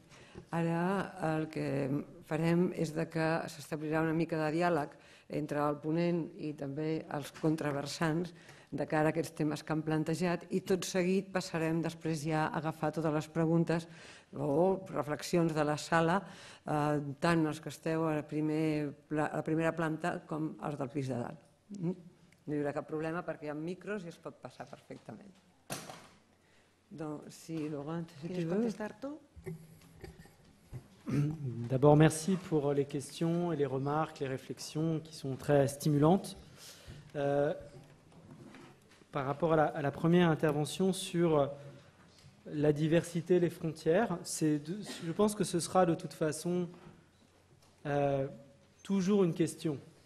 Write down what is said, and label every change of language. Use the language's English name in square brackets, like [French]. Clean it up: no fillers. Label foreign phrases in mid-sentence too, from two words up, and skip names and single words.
[Catalan] Ara el que farem és que s'establirà una mica de diàleg entre el ponent i també els contraversants de cara a aquests temes que han plantejat, i tot seguit passarem després ja a agafar totes les preguntes o reflexions de la sala, tant els que esteu a la primera planta com els del pis de dalt. No hi haurà cap problema perquè hi ha micros i es pot passar perfectament. Doncs, sí, [French] Laurent, si tu veux. [Catalan] Contestar tu? [French] D'abord, merci pour les questions et les remarques, les réflexions qui sont très stimulantes. Par rapport à la première intervention sur la diversité, les frontières, je pense que ce sera de toute façon toujours une question.